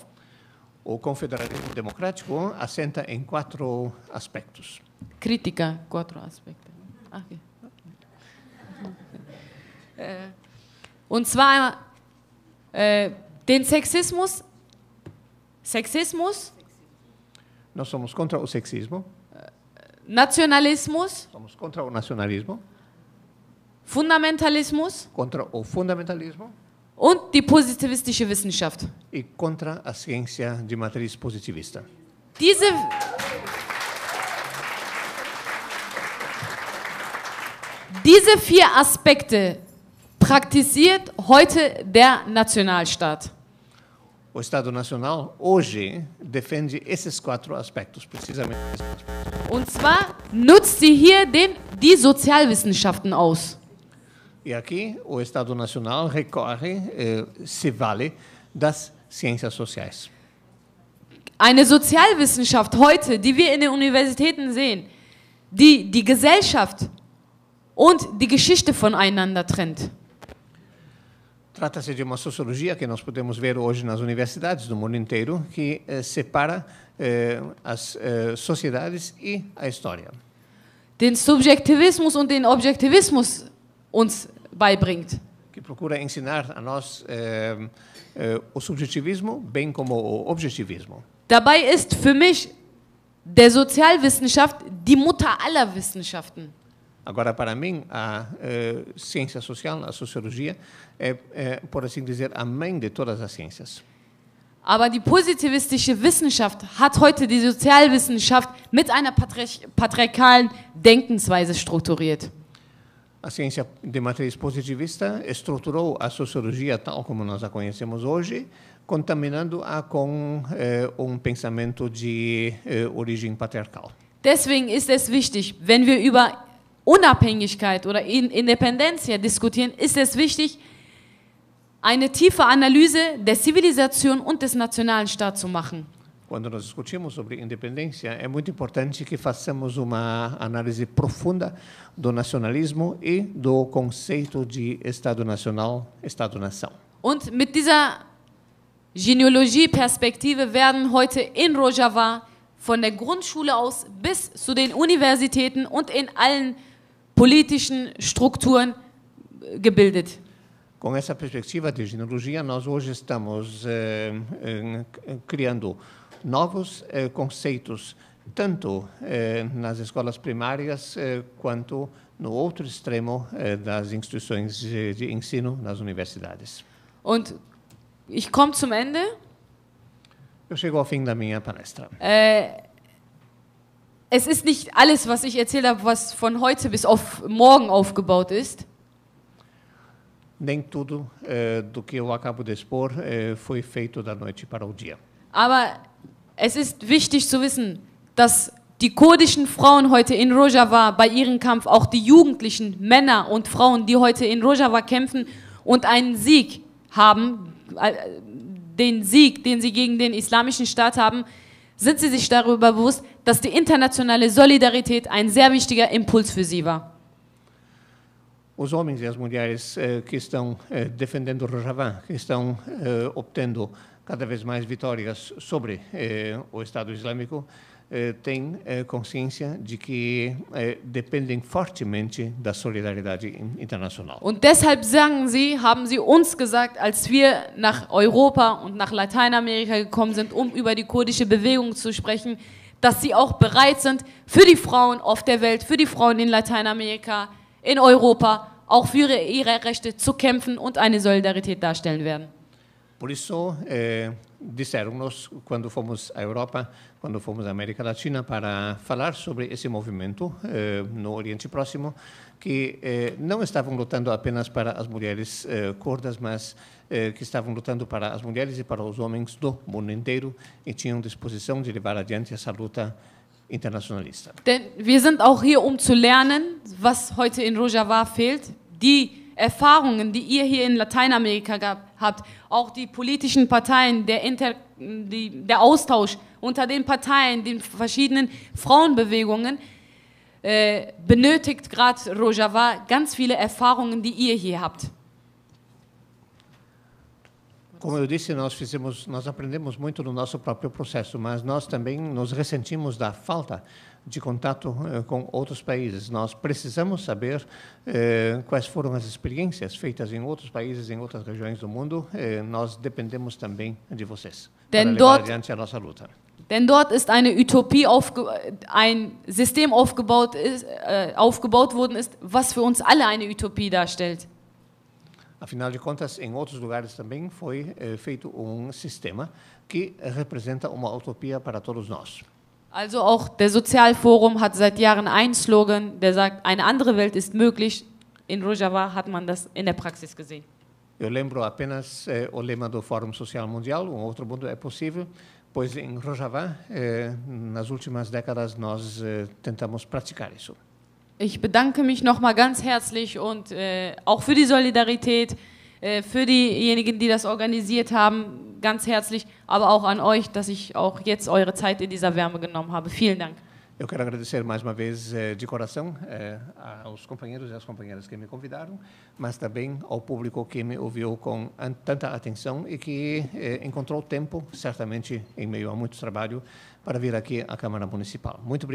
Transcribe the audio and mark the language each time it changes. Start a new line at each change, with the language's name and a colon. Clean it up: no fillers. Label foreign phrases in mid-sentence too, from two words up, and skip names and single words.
Portuguese: O confederalismo democrático assenta em 4 aspectos.
German: Kritiker, 4 Aspekte. Okay. Und zwar den Sexismus.
Portuguese: Nós somos contra o sexismo.
German: Nationalismus.
Portuguese: Somos contra o nacionalismo.
German: Fundamentalismus.
Portuguese: Contra o fundamentalismo.
German: Und die positivistische Wissenschaft.
Portuguese: E contra a ciência de matriz positivista.
German: Diese 4 Aspekte praktiziert heute der Nationalstaat.
Portuguese: O Estado Nacional hoje defende esses 4 aspectos, precisamente.
German: Und zwar nutzt sie hier die Sozialwissenschaften aus.
Portuguese: E aqui o Estado Nacional recorre, se vale das ciências sociais.
German: Eine Sozialwissenschaft heute, die wir in den Universitäten sehen, die die Gesellschaft und die Geschichte voneinander trennt.
Portuguese: Trata-se de uma sociologia que nós podemos ver hoje nas universidades do mundo inteiro, que separa as sociedades e a história.
German: Den Subjektivismus und den Objektivismus uns beibringt.
Portuguese: Que procura ensinar a nós o subjetivismo bem como o objetivismo.
German: Dabei ist für mich der Sozialwissenschaft die Mutter aller Wissenschaften.
Portuguese: Agora, para mim, a ciência social, a sociologia, por assim dizer, a mãe de todas as ciências.
German: Aber die positivistische Wissenschaft hat heute die Sozialwissenschaft mit einer patriarchalen Denkensweise strukturiert.
Portuguese: A ciência de matriz positivista estruturou a sociologia tal como nós a conhecemos hoje, contaminando-a com pensamento de origem patriarcal.
German: Deswegen ist es wichtig, wenn wir über Unabhängigkeit oder Independencia diskutieren, ist es wichtig, eine tiefe Analyse der Zivilisation und des nationalen Staates zu machen.
Portuguese: Quando nós discutimos sobre independência, é muito importante que façamos uma análise profunda do nacionalismo e do conceito de Estado Nacional, Estado-Nação.
German: Und mit dieser Genealogie-Perspektive werden heute in Rojava von der Grundschule aus bis zu den Universitäten und in allen politischen Strukturen gebildet.
Portuguese: Com essa perspectiva de genealogia, nós hoje estamos criando novos conceitos, tanto nas escolas primárias quanto no outro extremo das instituições de ensino, nas universidades.
German: Und ich komme zum Ende.
Portuguese: Eu chego ao fim da minha palestra.
German: Es ist nicht alles, was ich erzählt habe, was von heute bis auf morgen aufgebaut ist.
Portuguese: Nem tudo do que eu acabo de expor foi feito da noite para o dia.
German: Aber es ist wichtig zu wissen, dass die kurdischen Frauen heute in Rojava bei ihrem Kampf, auch die jugendlichen Männer und Frauen, die heute in Rojava kämpfen und einen Sieg haben, den Sieg, den sie gegen den islamischen Staat haben, sind sie sich darüber bewusst, dass die internationale Solidarität ein sehr wichtiger Impuls für sie war.
Portuguese: Os homens e as mulheres que estão defendendo Rojava, que estão obtendo cada vez mais vitórias sobre o Estado Islâmico, têm consciência de que dependem fortemente da solidariedade internacional.
German: Und deshalb haben sie uns gesagt, als wir nach Europa und nach Lateinamerika gekommen sind, um über die kurdische Bewegung zu sprechen, dass sie auch bereit sind, für die Frauen auf der Welt, für die Frauen in Lateinamerika, in Europa, auch für ihre Rechte zu kämpfen und eine Solidarität darstellen werden.
Portuguese: Por isso, disseram-nos, quando fomos à Europa, quando fomos à América Latina, para falar sobre esse movimento no Oriente Próximo, que não estavam lutando apenas para as mulheres curdas, mas que estavam lutando para as mulheres e para os homens do mundo inteiro e tinham disposição de levar adiante essa luta internacionalista.
German: Denn wir sind auch hier, um zu lernen, was heute in Rojava fehlt. Die Erfahrungen, die ihr hier in Lateinamerika habt, auch die politischen Parteien, der Austausch unter den Parteien, den verschiedenen Frauenbewegungen, benötigt gerade Rojava ganz viele Erfahrungen, die ihr hier habt.
Portuguese: Como eu disse, nós aprendemos muito no nosso próprio processo, mas nós também nos ressentimos da falta de contato com outros países. Nós precisamos saber quais foram as experiências feitas em outros países, em outras regiões do mundo. Nós dependemos também de vocês para levar adiante a nossa luta.
German: Denn dort ist eine Utopie, ein System aufgebaut worden ist, was für uns alle eine Utopie darstellt.
Portuguese: Afinal de contas, em outros lugares também foi feito sistema que representa uma utopia para todos nós.
German: Also auch der Sozialforum hat seit Jahren einen Slogan, der sagt, eine andere Welt ist möglich. In Rojava hat man das in der Praxis gesehen.
Portuguese: Eu lembro apenas o lema do Fórum Social Mundial, outro mundo é possível, pois em Rojava, nas últimas décadas, nós tentamos praticar isso.
German: Ich bedanke mich nochmal ganz herzlich und auch für die Solidarität, für diejenigen, die das organisiert haben, ganz herzlich, aber auch an euch, dass ich auch jetzt eure Zeit in dieser Wärme genommen habe. Vielen Dank.
Portuguese: Eu quero agradecer mais uma vez de coração aos companheiros e às companheiras que me convidaram, mas também ao público que me ouviu com tanta atenção e que encontrou tempo, certamente em meio a muito trabalho, para vir aqui à Câmara Municipal.